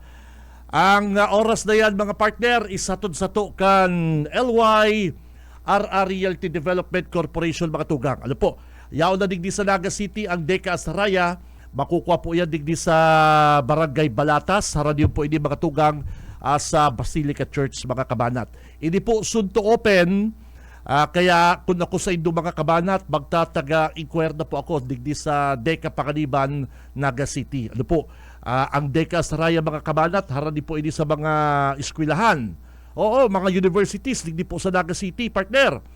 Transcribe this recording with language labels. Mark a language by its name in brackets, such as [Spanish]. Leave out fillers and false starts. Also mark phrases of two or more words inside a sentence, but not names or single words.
[Bikol] Ang oras na yan mga partner, isatod-sato kan LY RR Realty Development Corporation mga tugang. Ano po, yaw na digdi sa Naga City ang Deka Asaraya. Makukuha po yan digdi sa Barangay Balatas. Haraniyon po ini mga tugang sa Basilica Church mga kabanat. Ini po [English] soon to open. [Bikol] Kaya kung ako sa inyong mga kabanat, magtataga-inquire na po ako digdi sa Deka Panganiban, Naga City. Ano po, ang Deka Asaraya mga kabanat, harani po ini sa mga eskwelahan. Oo, mga universities, digdi po sa Naga City, partner.